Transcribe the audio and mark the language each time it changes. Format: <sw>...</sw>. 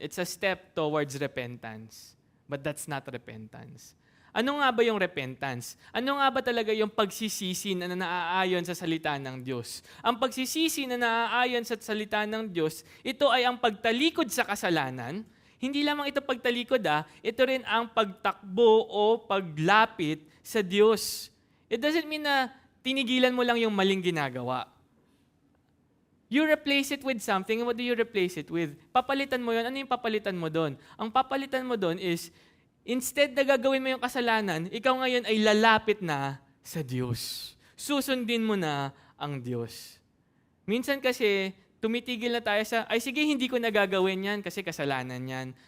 <en>It's a step towards repentance. But that's not repentance.</en> <tl>Ano nga ba yung repentance? Ano nga ba talaga yung pagsisisi na naaayon sa salita ng Diyos? Ang pagsisisi na naaayon sa salita ng Diyos, ito ay ang pagtalikod sa kasalanan. Hindi lamang ito pagtalikod, ito rin ang pagtakbo o paglapit sa Diyos.</tl> <en>It doesn't mean</en> <tl>na tinigilan mo lang yung maling ginagawa.</tl> <en>You replace it with something. What do you replace it with?</en> <tl>Papalitan mo yun. Ano yung papalitan mo doon? Ang papalitan mo doon is, instead na gagawin mo yung kasalanan, ikaw ngayon ay lalapit na sa Diyos. Susundin mo na ang Diyos. Minsan kasi, tumitigil na tayo sa, ay sige, hindi ko nagagawin yan kasi kasalanan yan.</tl>